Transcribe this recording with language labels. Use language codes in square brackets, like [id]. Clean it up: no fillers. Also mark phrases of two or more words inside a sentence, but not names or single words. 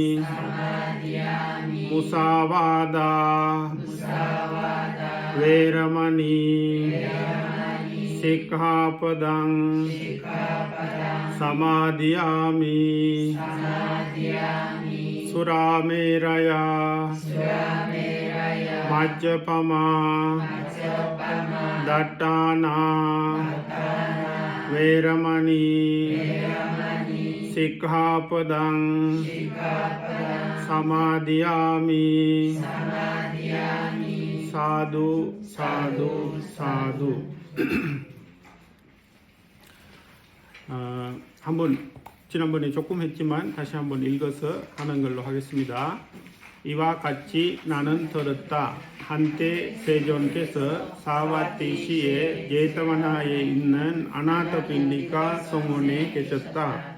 [pi] मुसावादा वेरमणि सिक्खापदं समादियामि सुरामेरया मज्जपमा दट्टाना वेरमणि सिक्खापदं समादियामि साधु साधु साधु [ko] 한번 지난번에 조금 했지만 다시 한번 읽어서 하는 걸로 하겠습니다. 이와 같이 나는 들었다. 한때 세존께서 사와티시의 제타와나에 있는 아나타필리카 성원에 계셨다.